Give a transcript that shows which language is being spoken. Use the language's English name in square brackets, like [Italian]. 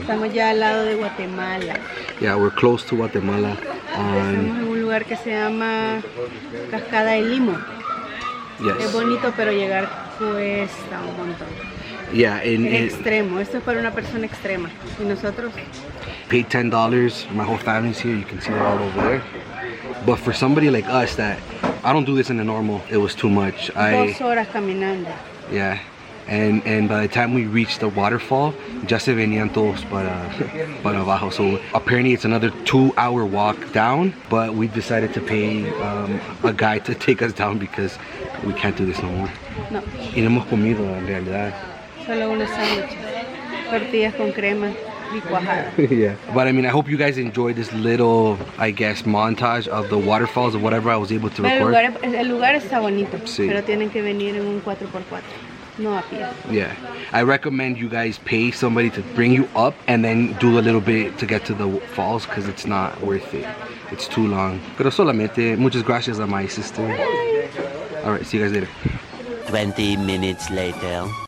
[Spanish] Estamos ya al lado de Guatemala. [English] Yeah, we're close to Guatemala. [Spanish] Estamos en un lugar que se llama Cascada El Limo. [English] Yes. [Spanish] Es bonito, pero llegar cuesta un montón. [English] Yeah, [Spanish] es extremo. Esto es para una persona extrema. Y nosotros [English] paid $10. My whole family's here. You can see it all over there. But for somebody like us that I don't do this in the normal, it was too much. [Spanish] 2 horas caminando. [English] Yeah, and by the time we reached the waterfall, [Spanish] ya se venían todos para abajo. [English] So apparently it's another 2-hour walk down, but we decided to pay a guy to take us down because we can't do this no more. [Spanish] No. Y no hemos comido en realidad. Solo unos sándwiches, tortillas con crema y cuajada. [English] Yeah, but I mean, I hope you guys enjoyed this little, I guess, montage of the waterfalls or whatever I was able to record. [Spanish] El lugar está bonito, sí. Pero tienen que venir en un 4x4, no a pie. [English] Yeah, I recommend you guys pay somebody to bring you up and then do a little bit to get to the falls because it's not worth it. It's too long. [Spanish] Pero solamente, muchas gracias a [English] my sister. All right, see you guys later. 20 minutes later.